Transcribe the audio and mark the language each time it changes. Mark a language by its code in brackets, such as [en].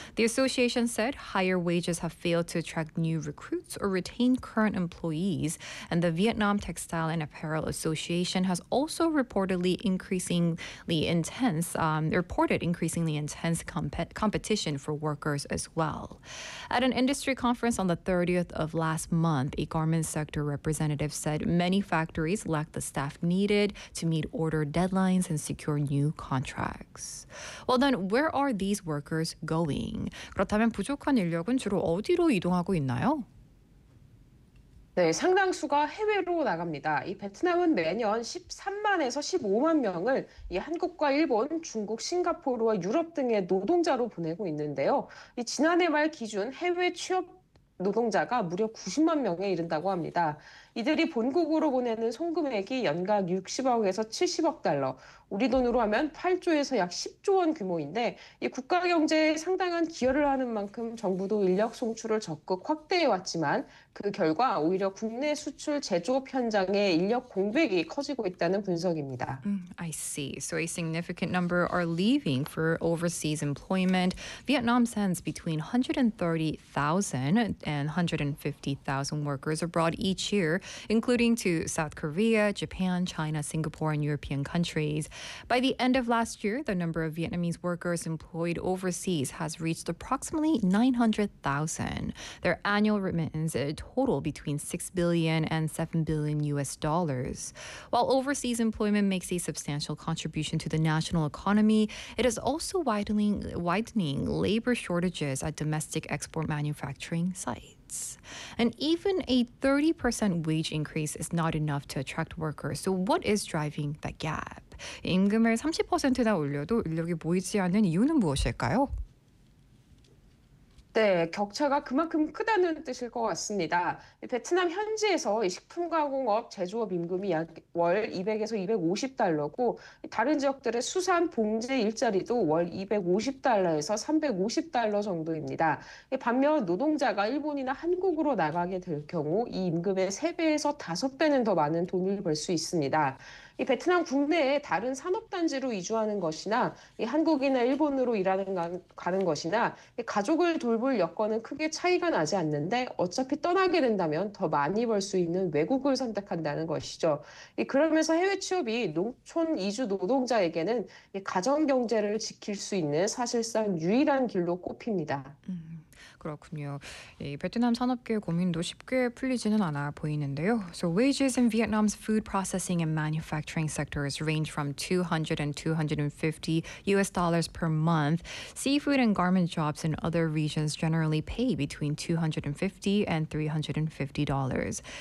[en] The association said higher wages have failed to attract new recruits or retain current employees, and the Vietnam Textile and Apparel Association has also reported increasingly intense competition for workers as well. At an industry conference on the 30th of last month, a garment sector representative said many factories lack the staff needed to meet order deadlines and secure new contracts. Well then, where are these workers going? [ko] 그렇다면 부족한 인력은 주로 어디로 이동하고 있나요? 네, 상당수가 해외로 나갑니다. 이 베트남은 매년 13만에서 15만 명을 이 한국과 일본, 중국, 싱가포르와 유럽 등의 노동자로 보내고 있는데요. 이 지난해 말 기준 해외 취업 노동자가 무려 90만 명에 이른다고 합니다. 이들이 본국으로 보내는 송금액이 연간 60억에서 70억 달러, 우리 돈으로 하면 8조에서 약 10조 원 규모인데 이 국가 경제에 상당한 기여를 하는 만큼 정부도 인력 송출을 적극 확대해왔지만 그 결과 오히려 국내 수출 제조업 현장의 인력 공백이 커지고 있다는 분석입니다. [en] I see. So a significant number are leaving for overseas employment. Vietnam sends between 130,000 and 150,000 workers abroad each year, including to South Korea, Japan, China, Singapore, and European countries. By the end of last year, the number of Vietnamese workers employed overseas has reached approximately 900,000. Their annual remittance total between $6 billion and $7 billion U.S. dollars. While overseas employment makes a substantial contribution to the national economy, it is also widening labor shortages at domestic export manufacturing sites. And even a 30% wage increase is not enough to attract workers. So what is driving that gap? [ko] 임금을 30%나 올려도 인력이 모이지 않는 이유는 무엇일까요? 네, 격차가 그만큼 크다는 뜻일 것 같습니다. 베트남 현지에서 식품 가공업 제조업 임금이 약 월 200에서 250달러고 다른 지역들의 수산 봉제 일자리도 월 250달러에서 350달러 정도입니다. 반면 노동자가 일본이나 한국으로 나가게 될 경우 이 임금의 3배에서 5배는 더 많은 돈을 벌 수 있습니다. 이 베트남 국내에 다른 산업단지로 이주하는 것이나 이 한국이나 일본으로 일하는 가는 것이나 가족을 돌볼 여건은 크게 차이가 나지 않는데 어차피 떠나게 된다면 더 많이 벌 수 있는 외국을 선택한다는 것이죠. 그러면서 해외 취업이 농촌 이주 노동자에게는 가정 경제를 지킬 수 있는 사실상 유일한 길로 꼽힙니다. 그렇군요. 이 베트남 산업계 고민도 쉽게 풀리지는 않아 보이는데요. [en] So wages in Vietnam's food processing and manufacturing sectors range from 200 and 250 US dollars per month. Seafood and garment jobs in other regions generally pay between 250 and 350 dollars.